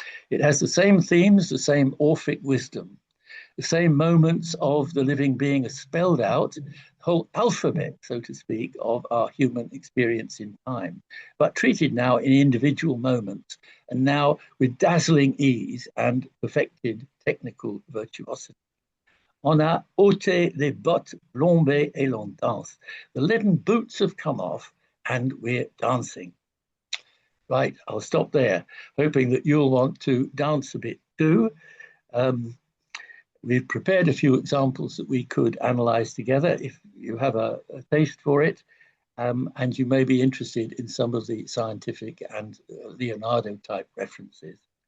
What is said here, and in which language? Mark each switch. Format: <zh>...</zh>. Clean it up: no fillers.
<en>It has the same themes, the same Orphic wisdom, the same moments of the living being are spelled out, the whole alphabet, so to speak, of our human experience in time, but treated now in individual moments, and now with dazzling ease and perfected technical virtuosity.</en> <fr>On a ôté les bottes plombées et l'on danse.</fr> <en>The leaden boots have come off and we're dancing. Right, I'll stop there, hoping that you'll want to dance a bit too. We've prepared a few examples that we could analyze together if you have a taste for it, and you may be interested in some of the scientific and Leonardo type references.</en>